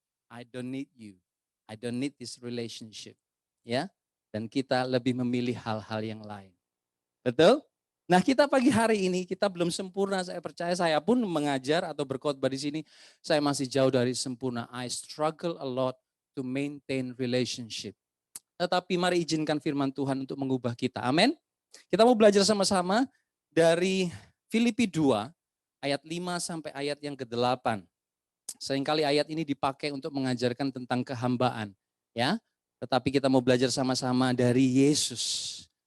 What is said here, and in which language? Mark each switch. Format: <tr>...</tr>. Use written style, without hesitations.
<en>I don't need you, I don't need this relationship.</en> <id>Ya, dan kita lebih memilih hal-hal yang lain. Betul? Nah kita pagi hari ini, kita belum sempurna, saya percaya saya pun mengajar atau berkhotbah di sini, saya masih jauh dari sempurna.</id> <en>I struggle a lot to maintain relationship.</en> <id>Tetapi mari izinkan firman Tuhan untuk mengubah kita. Amin. Kita mau belajar sama-sama dari Filipi 2, ayat 5 sampai ayat yang ke-8. Seringkali ayat ini dipakai untuk mengajarkan tentang kehambaan. Ya, tetapi kita mau belajar sama-sama dari Yesus.</id>